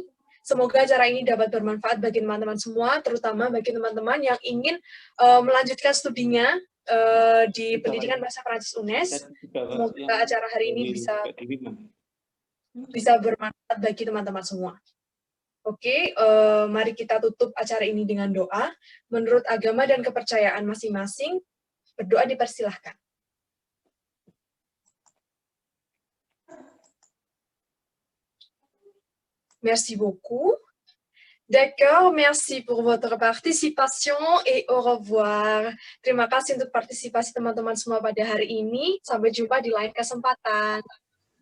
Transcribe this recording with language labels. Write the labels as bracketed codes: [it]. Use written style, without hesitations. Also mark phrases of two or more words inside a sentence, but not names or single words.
[id] Semoga acara ini dapat bermanfaat bagi teman-teman semua, terutama bagi teman-teman yang ingin melanjutkan studinya di pendidikan bahasa Prancis UNES. Semoga acara hari ini bisa bermanfaat bagi teman-teman semua. Oke, mari kita tutup acara ini dengan doa. Menurut agama dan kepercayaan masing-masing, berdoa dipersilahkan. [fr] Merci beaucoup. D'accord, merci pour votre participation et au revoir. [id] Terima kasih untuk partisipasi teman-teman semua pada hari ini. Sampai jumpa di lain kesempatan.